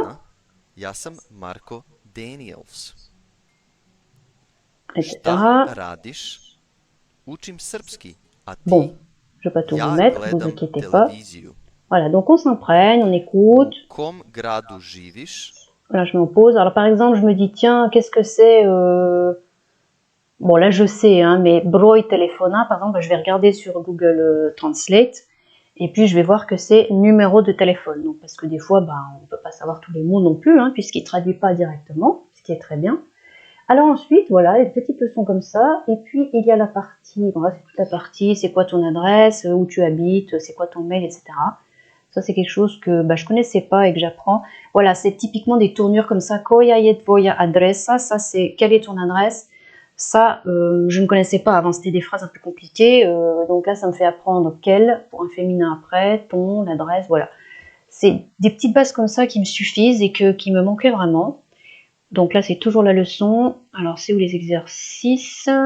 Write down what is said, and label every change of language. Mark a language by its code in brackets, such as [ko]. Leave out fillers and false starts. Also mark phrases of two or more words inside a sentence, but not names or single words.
[fr] Bon, je ne vais pas tout vous mettre, ne vous inquiétez pas. Voilà, donc on s'imprègne, on écoute. Là, je m'en pose. Alors par exemple, je me dis, tiens, qu'est-ce que c'est Bon, là, je sais, hein, mais [sr] broj telefona, [fr] par exemple, je vais regarder sur Google Translate, et puis je vais voir que c'est numéro de téléphone. Donc, parce que des fois, on ne peut pas savoir tous les mots non plus, hein, puisqu'il ne traduit pas directement, ce qui est très bien. Alors ensuite, voilà, il y a une petite leçon comme ça, et puis il y a la partie, bon là, c'est toute la partie, c'est quoi ton adresse, où tu habites, c'est quoi ton mail, etc. Ça, c'est quelque chose que je connaissais pas et que j'apprends. Voilà, c'est typiquement des tournures comme ça. [sr] Koja je tvoja adresa, [fr] ça c'est quelle est ton adresse. Ça, je ne connaissais pas avant, c'était des phrases un peu compliquées, donc là ça me fait apprendre quel, pour un féminin après, ton, l'adresse, voilà. C'est des petites bases comme ça qui me suffisent et qui me manquaient vraiment. Donc là, c'est toujours la leçon. Alors, c'est où les exercices?